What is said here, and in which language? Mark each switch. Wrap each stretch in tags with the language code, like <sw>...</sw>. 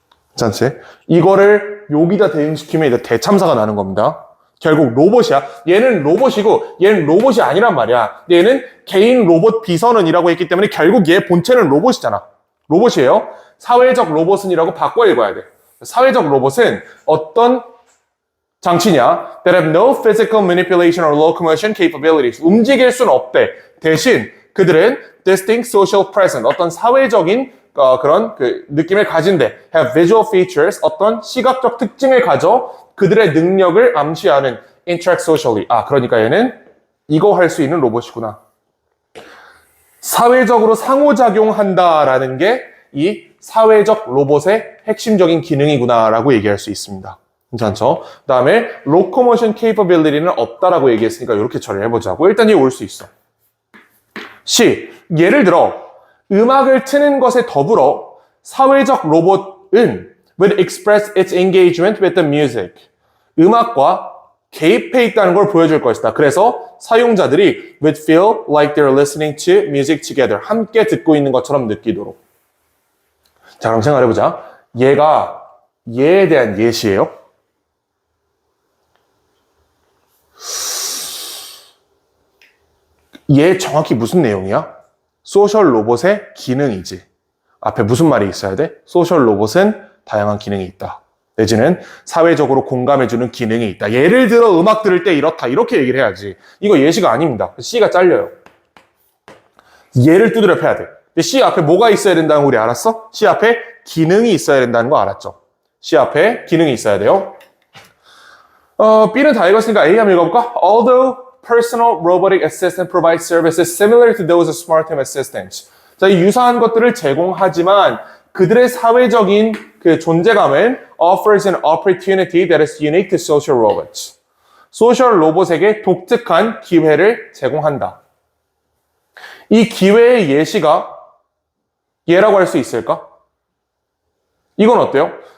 <ko>괜찮지? 이거를 여기다 대응시키면 이제 대참사가 나는 겁니다. 결국 로봇이야. 얘는 로봇이고 얘는 로봇이 아니란 말이야. 얘는 개인 로봇 비선언이라고 했기 때문에 결국 얘 본체는 로봇이잖아. 로봇이에요. 사회적 로봇은이라고 바꿔 읽어야 돼. 사회적 로봇은 어떤 장치냐?</ko> <en>That have no physical manipulation or locomotion capabilities.</en> <ko>움직일 수는 없대. 대신 그들은</ko> <en>distinct social presence.</en> <ko>어떤 사회적인 그런 느낌을 가진대.</ko> <en>Have visual features.</en> <ko>어떤 시각적 특징을 가져 그들의 능력을 암시하는</ko> <en>interact socially.</en> <ko>그러니까 얘는 이거 할 수 있는 로봇이구나. 사회적으로 상호작용한다라는 게 이 사회적 로봇의 핵심적인 기능이구나라고 얘기할 수 있습니다. 괜찮죠? 그 다음에 locomotion capability는 없다라고 얘기했으니까 이렇게 처리해보자고. 일단 이게 올 수 있어. C. 예를 들어 음악을 트는 것에 더불어 사회적 로봇은</ko> <en>will express its engagement with the music.</en> <ko>음악과 개입해 있다는 걸 보여줄 것이다. 그래서 사용자들이</ko> <en>would feel like they're listening to music together.</en> <ko>함께 듣고 있는 것처럼 느끼도록. 자, 그럼 생각해보자. 얘가 얘에 대한 예시예요. 얘 정확히 무슨 내용이야? 소셜 로봇의 기능이지. 앞에 무슨 말이 있어야 돼? 소셜 로봇은 다양한 기능이 있다. 내지는 사회적으로 공감해주는 기능이 있다. 예를 들어 음악 들을 때 이렇다. 이렇게 얘기를 해야지. 이거 예시가 아닙니다. C가 잘려요. 얘를 두드려 패야 돼. 근데 C 앞에 뭐가 있어야 된다는 거 우리 알았어? C 앞에 기능이 있어야 된다는 거 알았죠? C 앞에 기능이 있어야 돼요. B는 다 읽었으니까 A 한번 읽어볼까?</ko> <en>Although personal robotic assistant provides services similar to those of smart home assistants.</en> <ko>자, 이 유사한 것들을 제공하지만 그들의 사회적인 그 존재감은</ko> <en>offers an opportunity that is unique to social robots.</en> <ko>소셜 로봇에게 독특한 기회를 제공한다. 이 기회의 예시가 얘라고 할 수 있을까? 이건 어때요?</ko>